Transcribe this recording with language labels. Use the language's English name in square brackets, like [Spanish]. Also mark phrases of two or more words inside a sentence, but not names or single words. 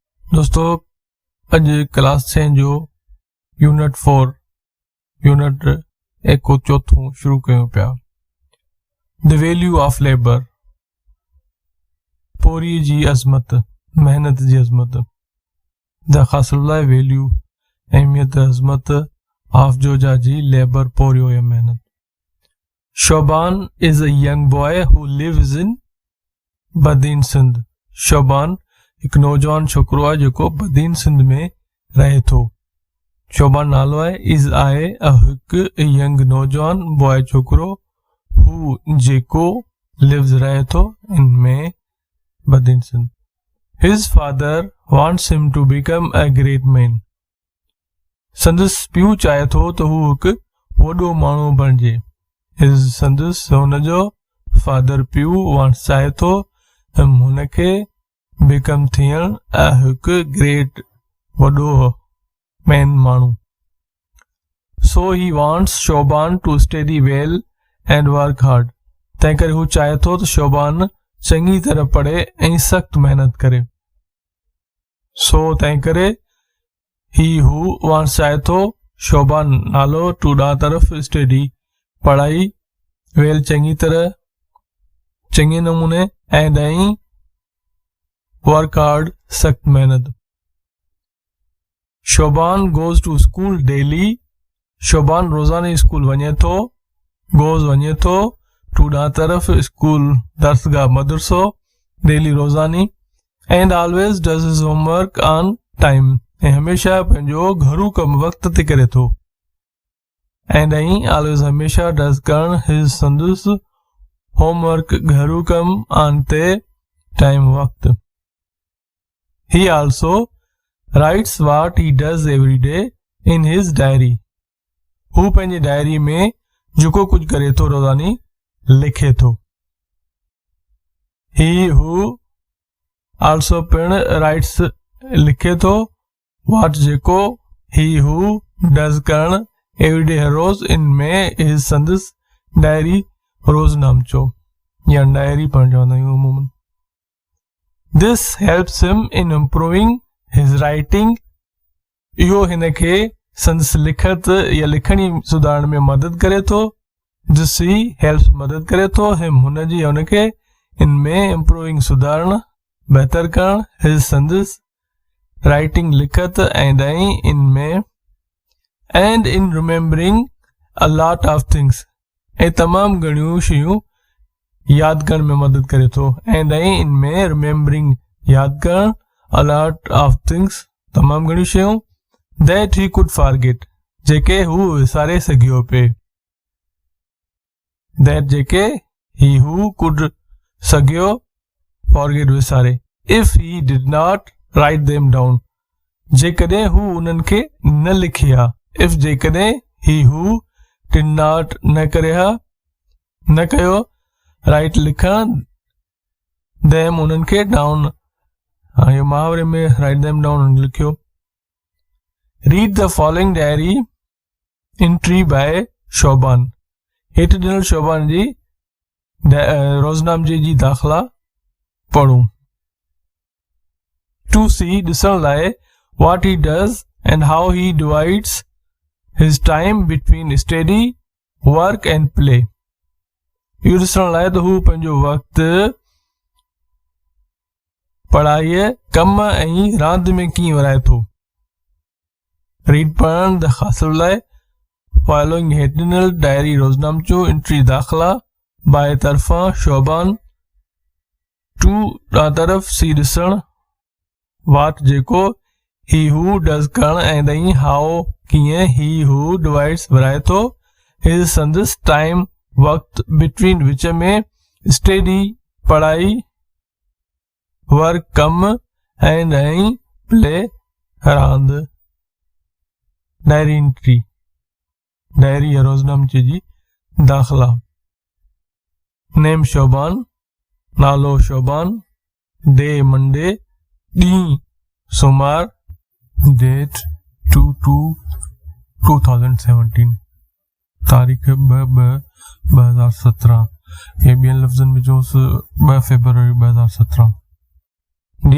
[Sindhi] दोस्तों अज क्लास 6 जो यूनिट 4 यूनिट 1 को चौथों शुरू कयूं पिया। [English] the value of labour, [Sindhi] पोरी जी अज़मत, मेहनत जी अज़मत। द खासुल्ला वैल्यू, अहमियत, अज़मत ऑफ जोजा जी लेबर, पोरियो या मेहनत। [English] Shoban is a young boy who lives in Badin Sindh. [Sindhi] शोबान एक नौजवान छोकरो आहे जेको बदीन सिंध में रहे थो। शोबान नालो आहे। इज़ आहे हिकु यंग नौजवान बॉय छोकरो हु जेको लिव्स रहे थो इन में बदीन सिंध। [English] His father wants him to become a great man. [Sindhi] संदसि पीउ चाहे थो त हू हिकु वॾो माण्हू बणिजे। संदसि हुनजो फादर पीउ वांट्स चाहे थो हुनखे बिकम थियण हिकु ग्रेट वॾो मैन माण्हू। [English] So he wants Shoban to study well and work hard. [Sindhi] तंहिं करे हू चाहे थो त शोबान चङी तरह पढ़े ऐं सख़्त महिनत करे। सो तंहिं करे ही हू वांट्स चाहे थो शोबान नालो टू ॾा तरफ़ स्टडी पढ़ाई वेल चङी तरह चङे नमूने एंड ऐं [English] work hard [Sindhi] सख्त मेहनत। [English] Shoban goes to school daily. [Sindhi] शोबान रोजाना स्कूल वञे थो। गोज वञे थो टू ॾा तरफ़ स्कूल दर्सगाह मदरसो डेली रोजानी। [English] And always does his homework on time. [Sindhi] ऐं हमेशा पंहिंजो घरू कम वक्त ते करे थो। एंड ऐं ऑलवेज हमेशा डज करण हिज संदसि होमवर्क घरू कम ऑन ते टाइम वक्त। [English] He also writes what he does every day in his diary. [Sindhi] हू पंहिंजे डायरी में जेको कुछ करे थो रोज़ानी लिखे थो। [English] He who also [Sindhi] पिण writes लिखे थो what जेको [English] he who does [Sindhi] करण [English] every day [Sindhi] हर रोज इन में his संदसि डायरी रोज नामचो या डायरी पढ़ण चवंदा आहियूं अमूमन। [English] This helps him in improving his writing. [Sindhi] इहो हिनखे संदसि लिखत या लिखणी सुधारण में मदद करे थो। [English] This he helps [Sindhi] मदद करे थो him हुनजी हुनखे इन में improving सुधारण बेहतर करण his संदसि writing लिखत एंड इन में [English] and in remembering a lot of things [Sindhi] ऐं तमामु घणियूं शयूं याद करण में मदद करे थो। एंड इन में रिमेम्बरिंग याद करण [English] a lot of things [Sindhi] तमामु घणियूं शयूं [English] that he could forget [Sindhi] जेके हू विसारे सघियो पे। [English] that जेके he who could सघियो forget विसारे। if he did not write them down [Sindhi] जेकॾहिं हू उन्हनि खे न लिखे हा। if जेकॾहिं [English] he who did not [Sindhi] न करे हा न कयो राइट लिखण देम उन्हनि खे डाउन। ये मुहावरे में [English] write them down [Sindhi] लिखियो। [English] Read the following diary entry by Shoban. [Sindhi] हेठि ॾिनल शोबान जी रोज़नामचे जी दाख़िला पढ़ूं। [English] to see [Sindhi] ॾिसण लाइ [English] what he does and how he divides his time between study work and play. [Sindhi] इहो ॾिसण लाइ त हू पंहिंजो वक़्तु पढ़ाईअ कम ऐं रांदि में कीअं विराए थो। रीड पढ़ण द हासिल लाइ फॉलोइंग हेठि ॾिनल डायरी रोज़नामचो एंट्री दाख़िला बाए तरफ़ां शोबान। टू ॾा तरफ़ सी ॾिसण वाट जेको ही हू डज़ करण [English] and how [Sindhi] कीअं ही हू डिवाइड्स विराए थो हिज संदसि टाइम वक्त बिटवीन विच में स्टडी पढ़ाई वर्क कम एंड प्ले रांदि। [English] diary entry [Sindhi] डायरी या रोज़नामचे जी दाख़िला। नेम शोबान नालो शोबान। [English] day Monday [Sindhi] ॾींहुं सोमवार। डेट 2/2/2017 तारीख़ 2/2/2017 ये ॿियनि लफ़्ज़नि में चयोसि 2 फरवरी 2017।